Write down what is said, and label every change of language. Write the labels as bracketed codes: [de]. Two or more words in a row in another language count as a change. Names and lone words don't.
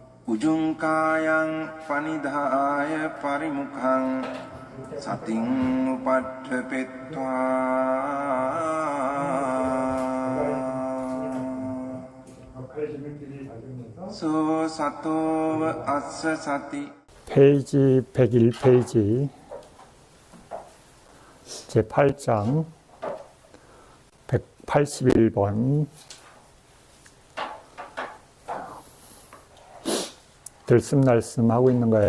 [pi] උජුංකායං පනිදාය පරිමුඛං සතින් උපට්ඨපෙත්වා 소 සතෝව අස්ස සති. [ko] 페이지 101페이지 제8장 181번 들숨날숨 하고 있는 거예요.